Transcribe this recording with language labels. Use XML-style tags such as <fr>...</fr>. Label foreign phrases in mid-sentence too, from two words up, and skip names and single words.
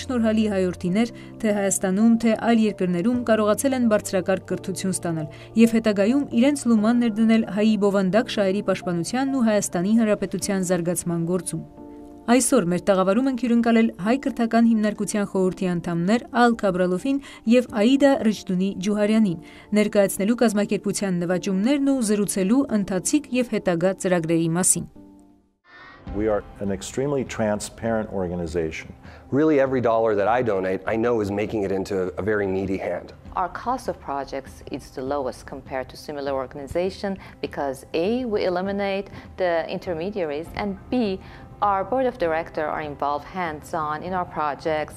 <hy>շնորհալի հայորդիներ, թե Հայաստանում, թե այլ երկրներում կարողացել են բարձրակարգ կրթություն ստանալ եւ հետագայում իրենց լուման ներդնել հայի բովանդակ շահերի պաշտպանությանն ու Հայաստանի Հանրապետության զարգացման գործում։ Այսօր մեր տաղավարում ենք հյուրընկալել Հայ կրթական հիմնարկության խորհրդի անդամներ Cabraloffին եւ Aida Rechdouni Jooharianին, ներկայացնելու կազմակերպության նվաճումներն ու զրուցելու ընթացիկ եւ հետագա ծրագրերի մասին։</hy> <en>We are an extremely transparent organization. Really, every dollar that I donate, I know is making it into a very needy hand. Our cost of projects is the lowest compared to similar organizations because A, we eliminate the intermediaries, and B, our board of directors are involved hands-on in our projects.</en>